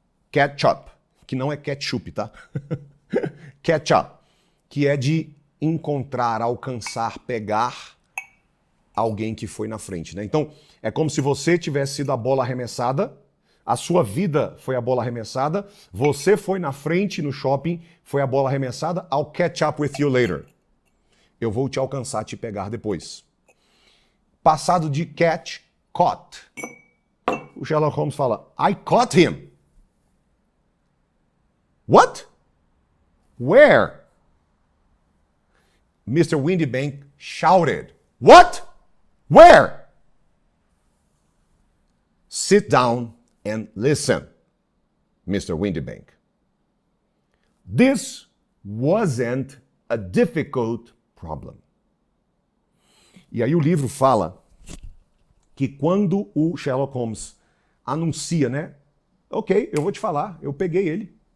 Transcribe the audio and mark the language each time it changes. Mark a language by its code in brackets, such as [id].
[pt] Catch up, que não é ketchup, tá? Catch up, que é de encontrar, alcançar, pegar alguém que foi na frente, né? Então, é como se você tivesse sido a bola arremessada, a sua vida foi a bola arremessada, você foi na frente no shopping, foi a bola arremessada, [en] I'll catch up with you later. [pt] Eu vou te alcançar, te pegar depois. Passado de catch, caught. O Sherlock Holmes fala, [en] I caught him. What? Where? Mr. Windybank shouted. What? Where? Sit down and listen, Mr. Windybank. This wasn't a difficult problem. [pt] E aí o livro fala que quando o Sherlock Holmes anuncia, né? Ok, eu vou te falar, eu peguei ele.